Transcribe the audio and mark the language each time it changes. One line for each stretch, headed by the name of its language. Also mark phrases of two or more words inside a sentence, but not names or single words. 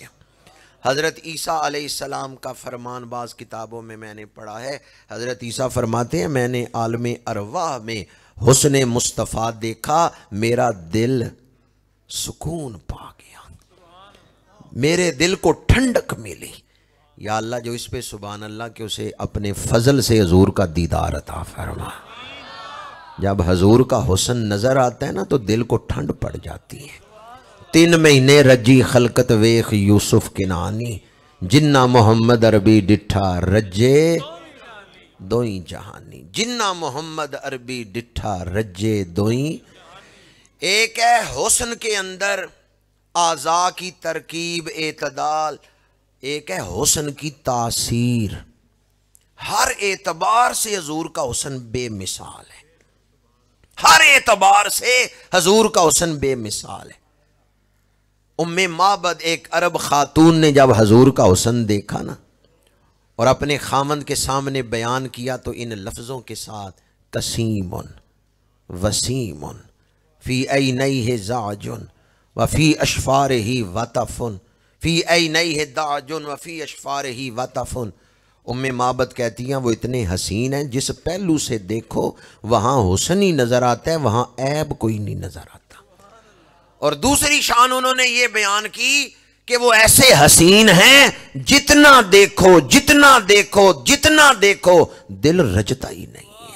Urdu: حضرت عیسیٰ علیہ السلام کا فرمان بعض کتابوں میں نے پڑھا ہے، حضرت عیسیٰ فرماتے ہیں میں نے عالم ارواح میں حسن مصطفیٰ دیکھا، میرا دل سکون پا گیا، میرے دل کو ٹھنڈک ملی۔ یا اللہ جو اس پہ
Arabic: سبحان اللہ
Urdu: کہ اسے اپنے فضل سے حضور کا دیدار عطا فرما۔ جب حضور کا حسن نظر آتا ہے نا تو دل کو ٹھنڈ پڑ جاتی ہے۔
Punjabi: 3 مہینے رجی خلقت ویخ یوسف کنانی، جنہ محمد عربی ڈٹھا رجے دوئیں جہانی، جنہ محمد عربی ڈٹھا رجے دوئیں۔
Urdu: ایک ہے حسن کے اندر اعضاء کی ترکیب، اعتدال، ایک ہے حسن کی تاثیر۔ ہر اعتبار سے حضور کا حسن بے مثال ہے، ہر اعتبار سے حضور کا حسن بے مثال ہے۔ ام معبد ایک عرب خاتون نے جب حضور کا حسن دیکھا نا اور اپنے خامند کے سامنے بیان کیا تو ان لفظوں کے ساتھ
Arabic: قسیم وسیم فی عینیہ زعج وفی اشفارہ وطف، فی عینیہ دعج وفی اشفارہ وطف۔
Urdu: ام معبد کہتی ہیں وہ اتنے حسین ہیں جس پہلو سے دیکھو وہاں حسن ہی نظر آتا ہے، وہاں عیب کوئی نہیں نظر آتا۔ اور دوسری شان انہوں نے یہ بیان کی کہ وہ ایسے حسین ہیں جتنا دیکھو جتنا دیکھو جتنا دیکھو دل رجتا ہی نہیں ہے۔